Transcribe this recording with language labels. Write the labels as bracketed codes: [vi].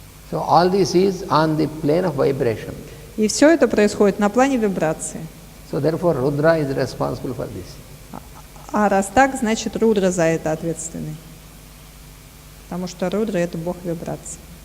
[en] So all this is on the plane of vibration. [ru] И все это происходит на плане вибрации. [en] So therefore Rudra is responsible for this. [ru] А раз так, значит Рудра за это ответственный. Потому что Рудра – это бог вибрации.